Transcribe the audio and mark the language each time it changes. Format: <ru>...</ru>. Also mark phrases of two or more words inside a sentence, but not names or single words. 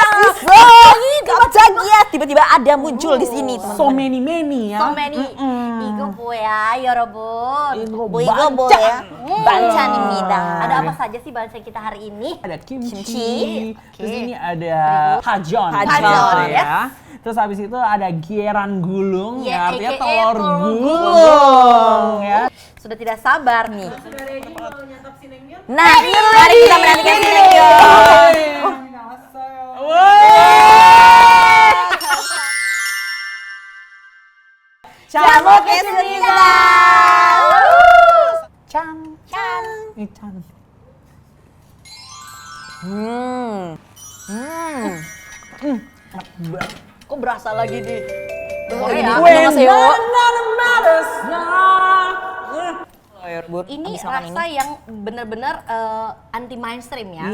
<id>Wow! Tiba-tiba ada muncul di sini, So teman-teman. many ya.</id> <en>So many.</en> <ko>이거 이거 뭐야, 여러분? 이거 뭐 이거 뭐야? 반찬입니다.</ko> <id>Ada apa saja sih banchan kita hari ini? Ada kimchi. Kimchi. Terus ini ada pajon. Pajon, ya. Terus habis itu ada gieran gulung, Ya, ya, artinya aka telur telur gulung. Ya. Sudah tidak sabar nih. Sudah ready mau nyantap si Naengmyeon? Nah, mari kita menantikan si Naengmyeon.</id> <ko>잘 먹겠습니다. 짠. 짠. 이 짠.</ko> <id>Kok berasa lagi di Ini Korea? annyeonghaseyo. Ini Habis makan rasa yang benar-benar</id> <en>anti mainstream</en> <id>ya,</id>